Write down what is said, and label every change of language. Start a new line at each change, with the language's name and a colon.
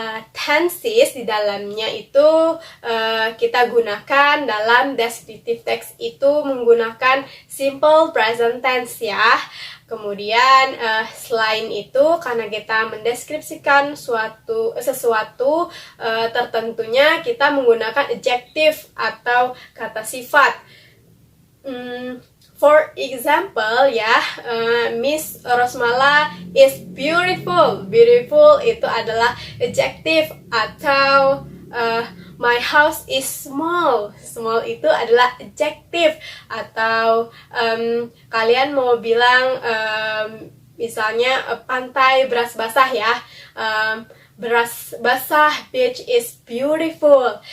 Indonesian: Tenses di dalamnya itu kita gunakan dalam descriptive text itu menggunakan simple present tense ya. Kemudian selain itu karena kita mendeskripsikan sesuatu tertentunya kita menggunakan adjective atau kata sifat.
English: For example ya, Miss Rosmala is beautiful.
Indonesian: Beautiful itu adalah adjective. Atau
English: my house is small.
Indonesian: Small itu adalah adjective. Atau kalian mau bilang misalnya pantai beras basah ya, beras basah,
English: beach is beautiful.